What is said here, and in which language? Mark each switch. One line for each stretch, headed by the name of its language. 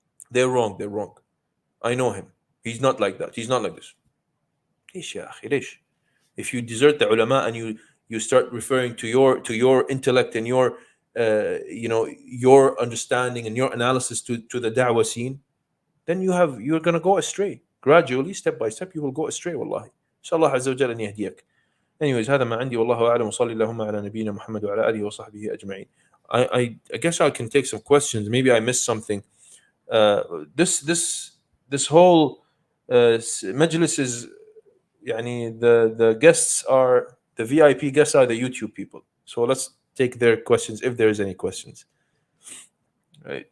English: They're wrong. I know him. He's not like that. He's not like this.
Arabic: ليش يا أخي, ليش?
English: If you desert the ulama and you start referring to your intellect and your your understanding and your analysis to the da'wah scene, then you're going to go astray. Gradually, step by step, you will go astray, wallahi.
Arabic: Inshallah Azza wa Jalla an yahdiyak. Anyways, هذا ما عندي والله أعلم وصلي اللهم على نبينا محمد وعلى آله وصحبه أجمعين.
English: I guess I can take some questions. Maybe I missed something. This whole majlis is يعني the guests are the VIP guests are the YouTube people. So let's take their questions if there is any questions. Right.